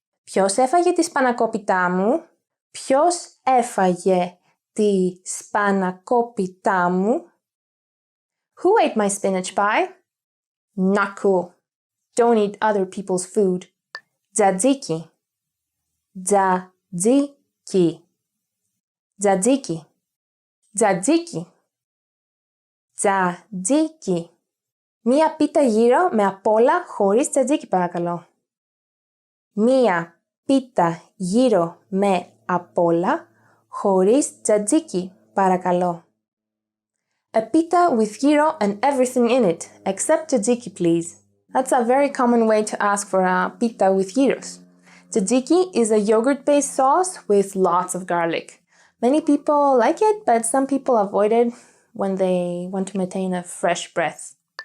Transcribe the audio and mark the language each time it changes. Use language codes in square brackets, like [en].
[el] Ποιος έφαγε τη σπανακόπιτά μου? Ποιος έφαγε τη σπανακόπιτά μου? [en] Who ate my spinach pie? Not cool. Don't eat other people's food. [el] Tzatziki. Tzatziki. Tzatziki. Tzatziki. Tzatziki. Μία πίτα γύρο με απ' όλα χωρίς τζατζίκι παρακαλώ. Μία πίτα γύρο με απ' όλα χωρίς tzatziki παρακαλώ. [en] A pita with gyro and everything in it, except tzatziki please. That's a very common way to ask for a pita with gyros. Tzatziki is a yogurt-based sauce with lots of garlic. Many people like it, but some people avoid it when they want to maintain a fresh breath.